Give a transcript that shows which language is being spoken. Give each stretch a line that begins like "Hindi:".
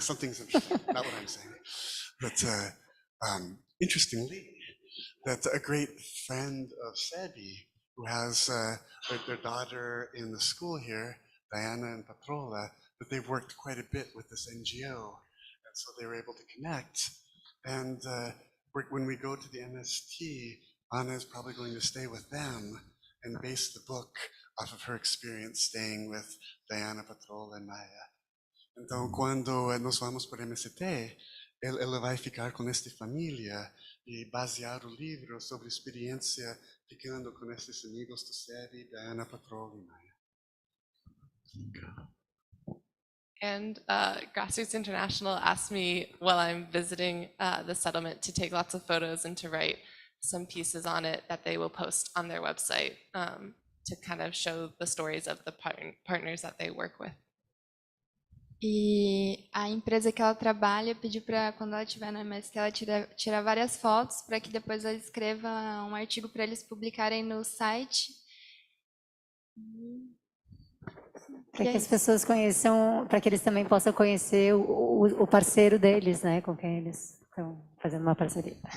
English: Something's interesting. Not what I'm saying. But interestingly, that a great friend of Série, who has their daughter in the school here, Diana and Patrola, that they've worked quite a bit with this NGO, and so they were able to connect. And when we go to the MST, Anna is probably going to stay with them and base the book off of her experience staying with Diana, Patrola and Maya.
Portuguese: Então, quando nós vamos para o MST, ela vai ficar com esta família e basear o livro sobre a experiência ficando com esses amigos do Série, Diana, Patrola e Maya.
English: And Grassroots International asked me while I'm visiting the settlement to take lots of photos and to write some pieces on it that they will post on their website to kind of show the stories of the partners that they work with.
Portuguese: E a empresa que ela trabalha pediu para, quando ela estiver na MST, ela tirar várias fotos para que depois ela escreva um artigo para eles publicarem no site. Para que as pessoas conheçam, para que eles também possam conhecer o parceiro deles, né, com quem eles estão fazendo uma parceria.